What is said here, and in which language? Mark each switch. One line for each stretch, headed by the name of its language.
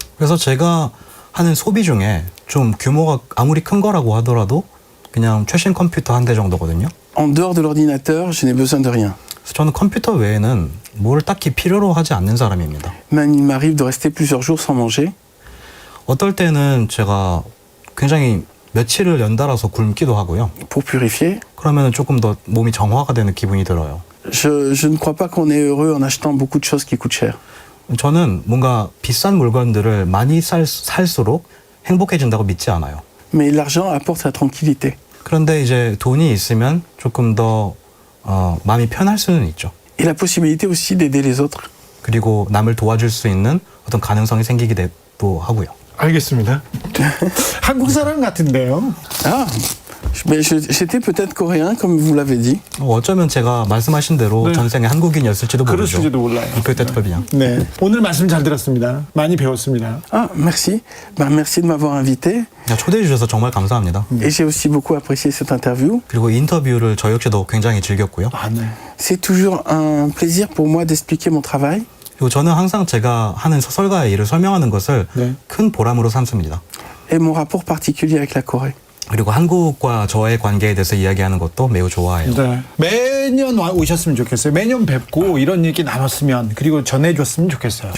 Korean: 그래서 제가 하는 소비 중에 좀 규모가 아무리 큰 거라고 하더라도 그냥 최신 컴퓨터 한 대 정도거든요.
French: En dehors de l'ordinateur, je n'ai besoin de rien.
Korean: 저는 컴퓨터 외에는 뭘 딱히 필요로 하지 않는 사람입니다.
French: Même il m'arrive de rester plusieurs jours sans manger.
Korean: 어떨 때는 제가 굉장히 며칠을 연달아서 굶기도 하고요.
French: pour purifier.
Korean: 그러면 조금 더 몸이 정화가 되는 기분이 들어요.
French: Je ne crois pas qu'on est heureux en achetant beaucoup de choses qui coûtent cher.
Korean: 저는 뭔가 비싼 물건들을 많이 살수록 행복해진다고 믿지 않아요.
French: Mais l'argent apporte la tranquillité.
Korean: 그런데 이제 돈이 있으면 조금 더 마음이 편할 수는 있죠.
French: Et la possibilité aussi d'aider les autres.
Korean: 그리고 남을 도와줄 수 있는 어떤 가능성이 생기기도 하고요. 알겠습니다. 한국 사람 같은데요.
French: Ah, mais j'étais peut-être coréen comme vous l'avez dit.
Korean: 어쩌면 제가 말씀하신 대로 네. 전생에 한국인이었을지도 모르죠. 그럴지도 몰라요. 네, 오늘 말씀 잘 들었습니다. 많이 배웠습니다.
French: Ah, merci. Merci de m'avoir invité.
Korean: 초대해 주셔서 정말 감사합니다.
French: Et j'ai aussi beaucoup apprécié cette interview.
Korean: 그리고 인터뷰를 저 역시도 굉장히 즐겼고요. 네.
French: C'est toujours un plaisir pour moi d'expliquer mon travail.
Korean: 그리고 저는 항상 제가 하는 소설가의 일을 설명하는 것을 큰 보람으로 삼습니다.
French: Et mon rapport particulier avec la Corée.
Korean: 그리고 한국과 저의 관계에 대해서 이야기하는 것도 매우 좋아해요. 네. 매년 오셨으면 좋겠어요. 매년 뵙고 이런 얘기 나눴으면 그리고 전해줬으면 좋겠어요.